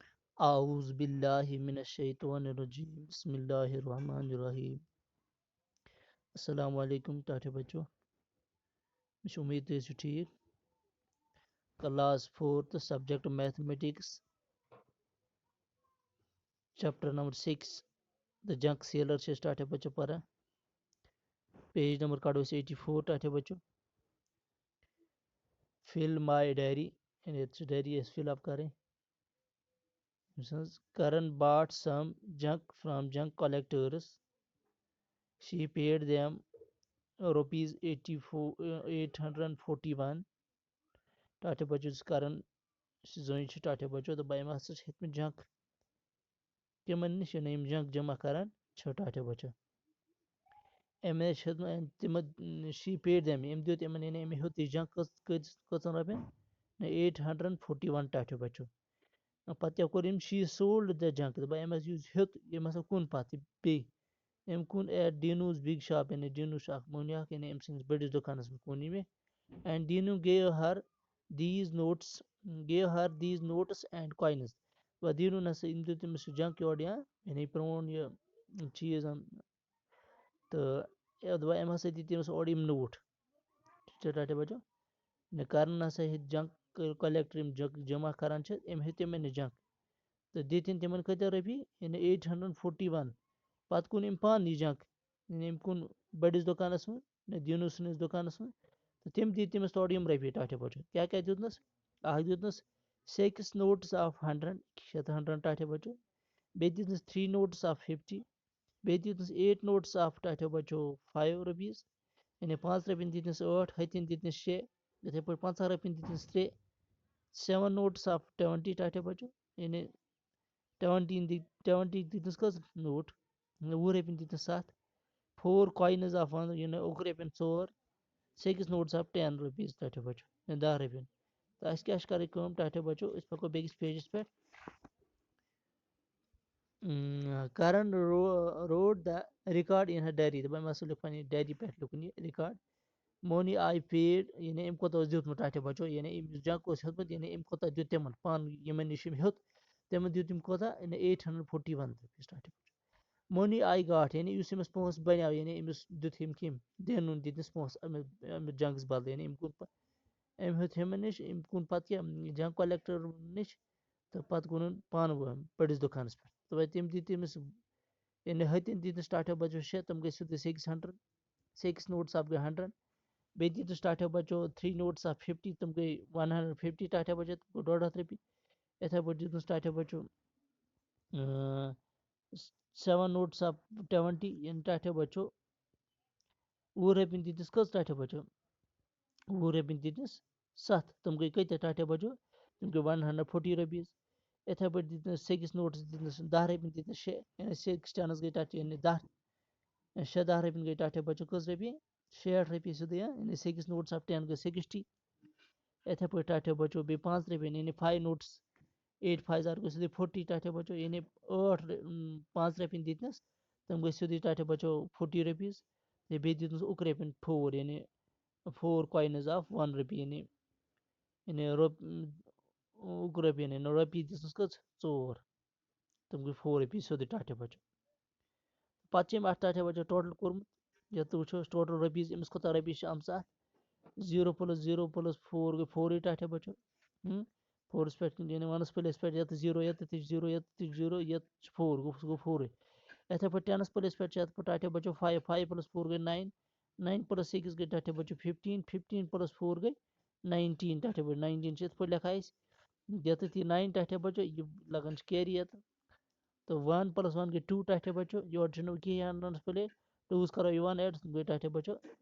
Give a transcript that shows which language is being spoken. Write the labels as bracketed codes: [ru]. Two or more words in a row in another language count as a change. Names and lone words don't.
[ar] اعوذ باللہ من الشیطان الرجیم بسم اللہ الرحمن الرحیم السلام علیکم [ks] ٹاٹے بچو مجھ امید تُہۍ ٲسِو ٹھیک کلاس 4th سبجیکٹ میتھمیٹکس چیپٹر نمبر 6 the junk sailor سے ٹاٹے بچو پرا پیج نمبر کاڑو 84 ٹاٹے بچو [en] fill my diary [ur] یعنی ڈائری اس [en] fill up [ur] کریں [en] Karan bought some junk from junk collectors. She paid them rupees 841 [ks] ٹاٹے بچو کران زٔنۍ چھِ ٹاٹے بچو تہٕ بہٕ ہسا چھِ ہیٚتمٕتۍ جنٛک تِمن نِش یِم جنٛک جمع کران چھِ ٹاٹے بچو أمۍ حظ چھِ ہیٚتمٕتۍ تِمن [en] she paid them [ks] أمۍ دیُت یِمن یعنی أمۍ ہیوٚت یہِ جنٛک کٔژن رۄپین 841 ٹاٹے بچو پتہٕ کوٚر أمۍ [en] she sold the junk [ks] دوٚپ أمۍ حظ یُس ہیوٚت أمۍ ہسا کُن پتہٕ بیٚیہِ أمۍ کُن [en] at Dino's big shop [ks] یعنی ڈیٖنو چھُ اکھ مٔہنیوٗ اکھ یعنی أمۍ سٕنٛدِس بٔڑِس دُکانس منٛز کُن یہِ مےٚ اینڈ ڈیٖنو [en] gave her these notes and coins [ks] دیٖنو نسا أمۍ دیُت تٔمِس سُہ جنٛک یورٕ یعنی پرٛون یہِ چیٖز تہٕ دوٚپ أمۍ ہسا دِتۍ تٔمِس اورٕ یِم نوٹ ٹاٹے بچو کرن ہسا ہیٚتۍ [en] junk collector [ks] یِم جنٛک جمع کران چھِ أمۍ ہیٚتۍ تِمن نِش جنٛک تہٕ دِتِن تِمن کۭتیاہ رۄپیہِ یعنی 841 پتہٕ کُن أمۍ پانہٕ یہِ جنٛک یعنی أمۍ کُن بٔڑِس دُکانس منٛز دیٖنو سٕنٛدِس دُکانس منٛز تہٕ تِم دِتۍ تٔمِس تورٕ یِم رۄپیہِ ٹاٹے بچو کیاہ کیاہ دیُتنس اکھ دیُتنس 6 [en] notes of [ks] 100 100 ٹاٹے بچو بیٚیہِ دِتنس 3 [en] notes of [ks] 50 بیٚیہِ دِتنس 8 [en] notes of [ks] ٹاٹے بچو 5 rupees یعنی 5 رۄپیَن دِتنس 8 ہتٮ۪ن دِتنس 6 یِتھے پٲٹھۍ 50 رۄپیَن دِتنس 3 7 [en] notes of [ks] 20 ٹاٹے بچو یعنی 20 دِتنس کٔژ نوٹ 20 رۄپیَن دِتنس 7 4 [en] coins of [ks] 1 یعنی 1 رۄپیَن 4 6 [en] notes of 10 rupees [ks] ٹاٹے بچو یعنی 10 رۄپیَن تہٕ اَسہِ کیاہ چھِ کَرٕنۍ کٲم ٹاٹے بچو أسۍ پَکو بیٚکِس پیجَس پٮ۪ٹھ [en] Karan wrote the record in her diary [ks] دَپان أمۍ ہسا لیوٗکھ پنٕنہِ ڈایری پٮ۪ٹھ لیوٗکھُن یہِ رِکاڈ [en] money I paid [ks] یعنی أمۍ کوتاہ اوس دیُتمُت ٹاٹے بچو یعنی أمۍ یُس جنٛک اوس ہیوٚتمُت یعنی أمۍ کوتاہ دیُت تِمن پانہٕ یِمن نِش أمۍ ہیوٚت تِمن دیُت أمۍ کوتاہ یعنی 841 rupees ٹاٹے بچو [en] money I got [ks] یعنی یُس أمِس پونٛسہٕ بنیو یعنی أمِس دیُت أمۍ کٔمۍ دینُن دِتنس پونٛسہٕ أمِس جنٛکس بدلہٕ یعنی أمۍ کُن أمۍ ہیوٚت ہُمن نِش أمۍ کُن پتہٕ کیاہ [en] junk collector [ks] نِش تہٕ پتہٕ کُنُن پانہٕ بٔڑِس دُکانس پٮ۪ٹھ تہٕ تِم دِتۍ تٔمِس یعنی ہتٮ۪ن دِتنس ٹاٹے بچو 6 تِم گٔے سیوٚدُے 600 6 [en] notes of [ks] گٔے 100 بیٚیہِ دِتنس ٹاٹے بچو 3 [en] notes of [ks] 50 تِم گٔے 150 ٹاٹے بچو گوٚو 150 رۄپیہِ یِتھے پٲٹھۍ دِتنس ٹاٹے بچو 7 [en] notes of [ks] 20 یعنی ٹاٹے بچو 20 رۄپیَن دِتنس کٔژ ٹاٹے بچو 20 رۄپیَن دِتنس 7 تِم گٔے کۭتیاہ ٹاٹے بچو تِم گٔے 140 rupees یِتھے پٲٹھۍ دِتنس 6 notes دِتنس 10 رۄپیَن دِتنس 6 یعنی 6 10 گٔے ٹاٹے یعنی 10 10 رۄپیَن گٔے ٹاٹے بچو کٔژ رۄپیہِ 60 رۄپیہِ سیوٚدُے یعنی 6 [en] notes of [ks] 10 گٔے 60 یِتھے پٲٹھۍ ٹاٹے بچو بیٚیہِ 5 رۄپیَن یعنی 5 notes 8 5 گٔے سیوٚدُے 40 ٹاٹے بچو یعنی 5 رۄپیَن دِتنس تِم گٔے سیوٚدُے ٹاٹے بچو 40 rupees تہٕ بیٚیہِ دِتنس 1 رۄپیَن 4 یعنی 4 [en] coins of [ks] 1 rupee یعنی 1 رۄپیَن یعنی رۄپیہِ دِژنس کٔژ 4 تِم گٔے 4 rupees سیوٚدُے ٹاٹے بچو پتہٕ چھِ أمۍ اَتھ ٹاٹے بچو ٹوٹل کوٚرمُت یَتھ تُہۍ وٕچھو [en] total rupees [ks] أمِس کوتاہ رۄپیہِ چھِ آمژٕ اَتھ 0 + 0 + 4 گٔے 4 ٹاٹے بچو 4 پٮ۪ٹھ یعنی 1 پلیس پٮ۪ٹھ یَتھ 0 یَتھ 0 یَتھ 0 یَتھ چھُ 4 گوٚو سُہ گوٚو 4 یِتھے پٲٹھۍ 10 پلیس پٮ۪ٹھ چھِ یَتھ ٹاٹے بچو 5 5 + 4 گٔے 9 9 + 6 گٔے ٹاٹے بچو 15 15 + 4 گٔے 19 ٹاٹے بچو 19 چھِ یِتھ پٲٹھۍ لیکھان أسۍ ییٚتٮ۪تھ یہِ 9 ٹاٹے بچو یہِ لگان چھِ کیری یَتھ تہٕ 1 + 1 گٔے 2 ٹاٹے بچو یورٕ چھُنہٕ کِہیٖنۍ اَنٛڈَس پٕلے 2's کرو یہِ 1 ایڈ گٔے ٹاٹے بچو